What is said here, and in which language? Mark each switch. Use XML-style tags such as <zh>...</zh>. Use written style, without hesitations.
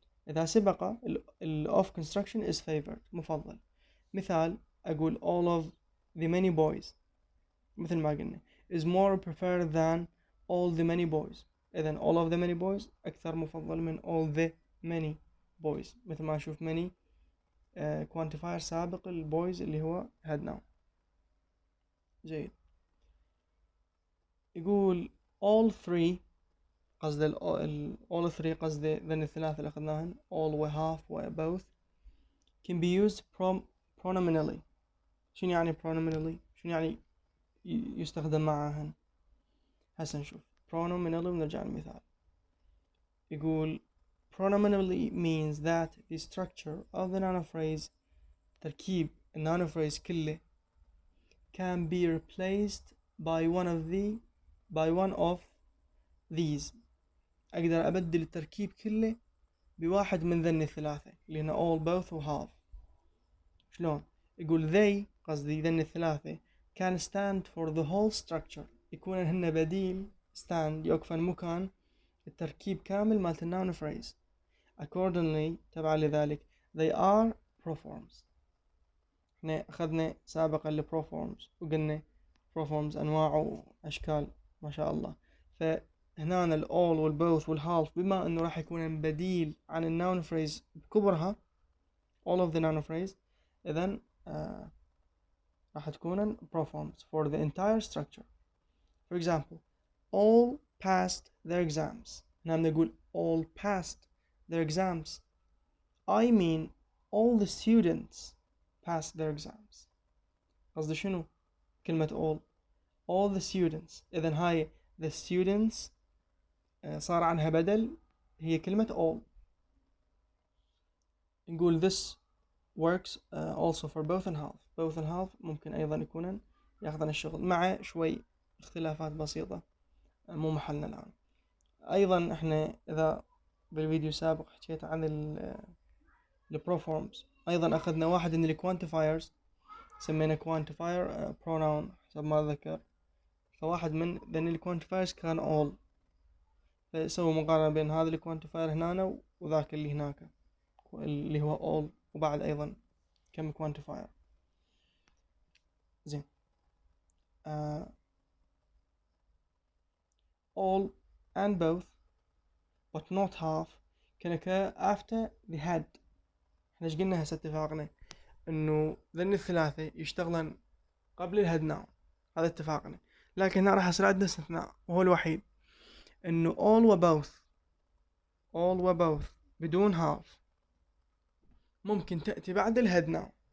<ar>إذا سبق ال of construction is favored، مفضل.</ar> <en>مثال أقول all of the many boys، مثل ما قلنا is more preferred than all the many boys. إذن all of the many boys أكثر مفضل من all the many boys.</en> <ar>مثل ما نشوف many quantifier سابق البويز اللي هو head noun. جيد.</ar> <en>يقول all three، قصد all three قصد ذن الثلاثة اللي أخذناهن all و half و both can be used pronominally.</en> <ar>شنو يعني pronominally؟ شنو يعني يستخدم معهن؟ هسه نشوف pronominally ونرجع للمثال.</ar> <en>يقول pronominally means that the structure of the noun phrase، تركيب الnoun phrase كله can be replaced by one of these.</en> <ar>أقدر أبدل التركيب كله بواحد من ذن الثلاثة اللي هنا all، both و half. شلون؟ يقول they، قصدي ذن الثلاثة، can stand for the whole structure، يكون هن بديل stand، يوقفن مكان التركيب كامل مالت الnoun phrase.</ar> <en>accordingly، تبع لذلك they are proforms.</en> <ar>احنا أخذنا سابقا ال proforms وقلنا proforms أنواع وأشكال ما شاء الله. فهنا ال all وال both وال half بما أنه راح يكون بديل عن الnoun phrase بكبرها all of the noun phrase، إذن راح تكون proforms for the entire structure.</ar> <en>For example all passed their exams. هنا نقول all passed their exams. I mean all the students passed their exams.</en> <ar>قصدي شنو كلمة all the students. إذن هاي the students صار عنها بدل، هي كلمة all.</ar> <en>نقول this works also for both and half.</en> <ar>both and half ممكن أيضا يكونن يأخذن الشغل، مع شوي اختلافات بسيطة مو محلنا الآن. أيضا احنا إذا بالفيديو السابق حكيت عن ال proforms، أيضا أخذنا واحد من ال quantifiers سمينا quantifier pronoun حسب ما أذكر. فواحد من ذن ال quantifiers كان all، فسووا مقارنة بين هذا ال quantifier هنا وذاك اللي هناك اللي هو all، وبعد أيضا كم quantifier. زين.</ar> <en>all and both but not half can occur after the had.</en> <ar>احنا ايش قلنا هسه اتفاقنا انه ذن الثلاثة يشتغلن قبل الهاد ناون، هذا اتفاقنا. لكن هنا راح يصير عندنا استثناء وهو الوحيد، انه all و both بدون half ممكن تأتي بعد الهاد ناون.</ar>